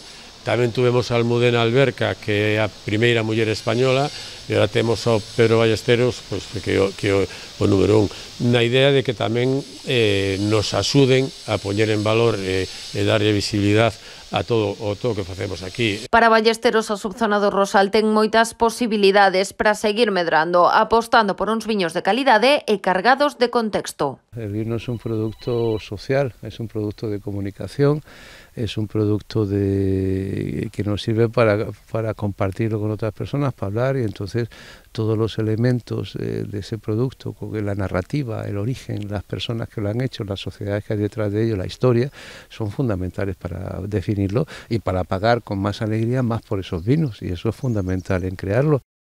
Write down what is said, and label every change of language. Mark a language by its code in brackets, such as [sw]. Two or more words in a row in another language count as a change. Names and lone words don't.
[gl] Tamén tuvemos a Almudena Alberca, que é a primeira muller española, e agora temos ao Pedro Ballesteros, pois, que é o número 1, na idea de que tamén nos axuden a poñer en valor e darlle visibilidade a todo o que facemos aquí. Para Ballesteros, a subzona do Rosal ten moitas posibilidades para seguir medrando, apostando por uns viños de calidade e cargados de contexto. [es] El vino es un producto social, es un producto de comunicación, es un producto que nos sirve para compartirlo con otras personas, para hablar, y entonces todos los elementos de ese producto, la narrativa, el origen, las personas que lo han hecho, las sociedades que hay detrás de ello, la historia, son fundamentales para definirlo y para pagar con más alegría más por esos vinos, y eso es fundamental en crearlo.